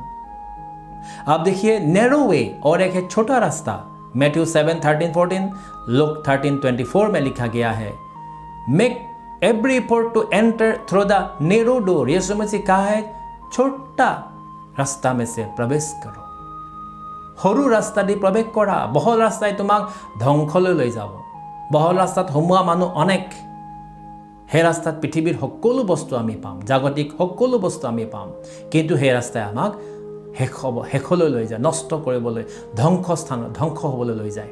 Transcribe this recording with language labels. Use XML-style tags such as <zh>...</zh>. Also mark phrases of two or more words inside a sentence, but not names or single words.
<hi>आप देखिए</hi> <en>narrow way</en> <hi>और एक है छोटा रास्ता। मैथ्यू 7:13-14, लूक 13:24 में लिखा गया है,</hi> <en>make every effort to enter through the narrow door.</en> <hi>यीशु मसीह कहा है छोटा रास्ता में से प्रवेश करो,</hi> <as>সৰু ৰাস্তা দি প্ৰৱেশ কৰা। বহল ৰাস্তাই তোমাক ধ্বংসলৈ লৈ যাব। বহল ৰাস্তাত সোমোৱা মানুহ অনেক। সেই ৰাস্তাত পৃথিৱীৰ সকলো বস্তু আমি পাম, জাগতিক সকলো বস্তু আমি পাম, কিন্তু সেই ৰাস্তাই আমাক শেষলৈ লৈ যায়, নষ্ট কৰিবলৈ, ধ্বংস হ'বলৈ লৈ যায়।</as>